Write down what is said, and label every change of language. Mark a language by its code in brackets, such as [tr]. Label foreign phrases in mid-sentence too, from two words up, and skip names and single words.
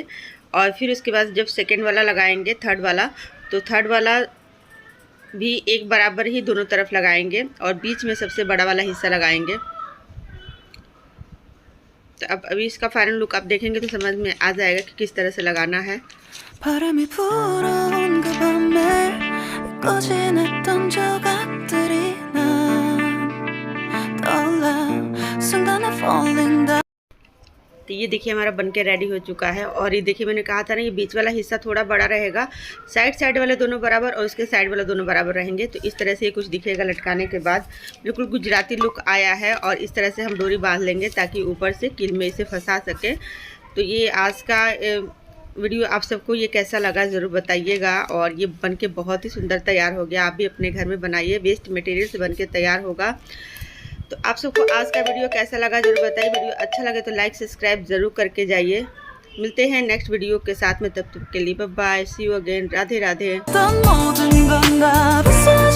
[hi] और फिर उसके बाद जब सेकेंड वाला लगाएंगे, थर्ड वाला, तो थर्ड वाला भी एक बराबर ही दोनों तरफ लगाएंगे और बीच में सबसे बड़ा वाला हिस्सा लगाएंगे। तो अब अभी इसका [en] final look [hi] आप देखेंगे तो समझ में आ जाएगा कि किस तरह से लगाना है। [ko] 바람이 불어온 그 밤에 꺼진했던 조각들이 난 떠올라 [hi] तो ये देखिए हमारा बनके रेडी हो चुका है। और ये देखिए मैंने कहा था ना, ये बीच वाला हिस्सा थोड़ा बड़ा रहेगा, साइड वाले दोनों बराबर और उसके साइड वाले दोनों बराबर रहेंगे। तो इस तरह से ये कुछ दिखेगा लटकाने के बाद, बिल्कुल गुजराती लुक आया है। और इस तरह से हम डोरी बांध लेंगे ताकि ऊपर से कील में इसे फंसा सके। तो ये आज का वीडियो आप सबको ये कैसा लगा ज़रूर बताइएगा। और ये बनके बहुत ही सुंदर तैयार हो गया। आप भी अपने घर में बनाइए, [en] waste material [hi] से बनके तैयार होगा। तो आप सबको आज का वीडियो कैसा लगा ज़रूर बताइए। वीडियो अच्छा लगे तो [en] like subscribe [hi] ज़रूर करके जाइए। मिलते हैं [en] next video [hi] के साथ में, तब तक के लिए [en] bye bye, see you again, [hi] राधे राधे। [ko] 넌 모든 건 다